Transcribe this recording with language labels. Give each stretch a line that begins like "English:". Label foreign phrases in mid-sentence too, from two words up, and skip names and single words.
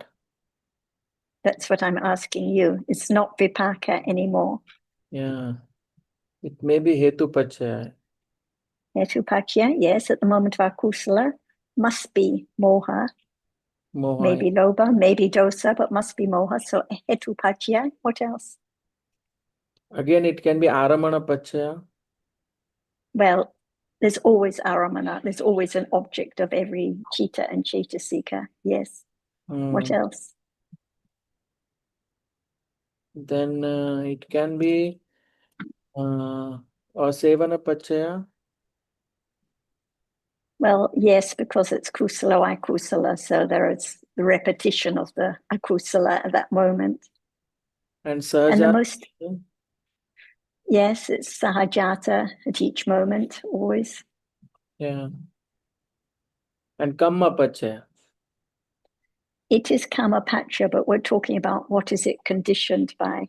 English: that's what I'm asking you. It's not vipaka anymore. Yeah, it may be
Pali: Hetu Pachaya. Hetu pachya,
English: yes, at the moment of akusala, must be moha, Moha. maybe loba, maybe dosa, but must be moha. So
Pali: hetu pachya,
English: what else? Again, it can be
Pali: Aramana Pachaya.
English: Well, there's always aramana. There's always an object of every chitta and chaitasika. Yes. What else? Then it can be or
Pali: Sevana Pachaya.
English: Well, yes, because it's
Pali: kusala, akusala.
English: So there is the repetition of the akusala at that moment. And And the Sahajata. most, yes, it's sahajata at each moment, always. Yeah. And
Pali: Kamma Pachaya.
English: It is Kamapachya, but we're talking about what is it conditioned by.